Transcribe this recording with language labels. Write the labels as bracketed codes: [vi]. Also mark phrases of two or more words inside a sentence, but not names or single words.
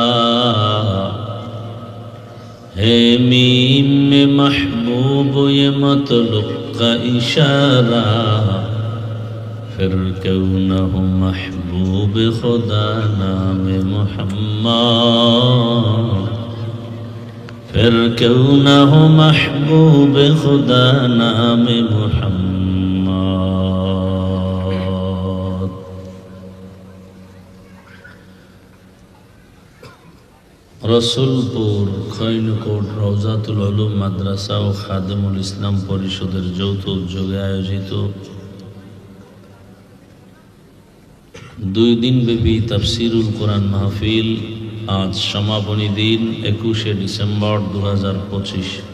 [ur] ہے میم میں محبوب یہ مطلق کا اشارہ، پھر کیوں نہ ہو محبوب خدا نام محمد، پھر کیوں نہ ہو محبوب خدا نام محمد۔ [bn] রসুলপুর খৈনকোট রওজাতুল উলুম মাদ্রাসা ও খাদেমুল ইসলাম পরিষদের যৌথ উদ্যোগে আয়োজিত 2 দিনব্যাপী তাফসিরুল কোরআন মাহফিল আজ সমাপনী দিন 21শে ডিসেম্বর 2025।